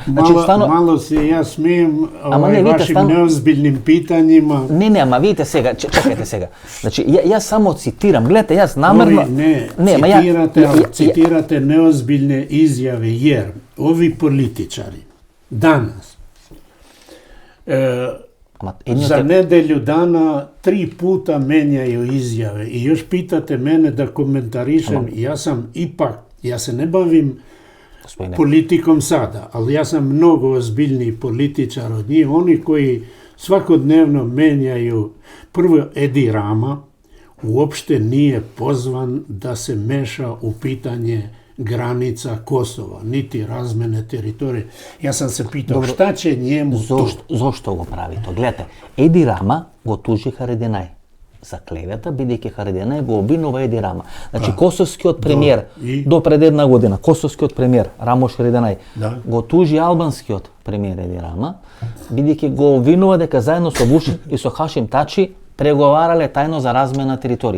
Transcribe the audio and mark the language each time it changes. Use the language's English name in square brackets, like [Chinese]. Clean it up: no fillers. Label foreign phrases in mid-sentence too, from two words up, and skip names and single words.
[Macedonian] Значи, [Serbian] Мало се ја смеем вашим неозбилним питањима. [Macedonian] Не, ама видите сега, чекайте сега. Значи, јас само цитирам, гледате, јас намерно... [Serbian] Цитирате неозбилне изјави, jer ови политичари danas za nedelju dana 3 puta menjaju izjave i još pitate mene da komentarišem. Ja se ne bavim politikom sada, ali ja sam mnogo ozbiljniji političar od njih. Oni koji svakodnevno menjaju, prvo Edi Rama uopšte nije pozvan da se meša u pitanje granica Kosova, niti razmene teritorije. Ja sam se pitao, šta će njemu to? [Macedonian] Зошто го прави тоа? Гледате, Еди Рама го тужи Харединај за клевета, бидејќи Харединај го обвинува Еди Рама. Значи, косовскиот премиер, до пред една година, косовскиот премиер Рамош Харединај го тужи албанскиот премиер Еди Рама, бидејќи го обвинува дека заедно со Вучич и со Хашим Тачи преговарале тајно за размена на територии.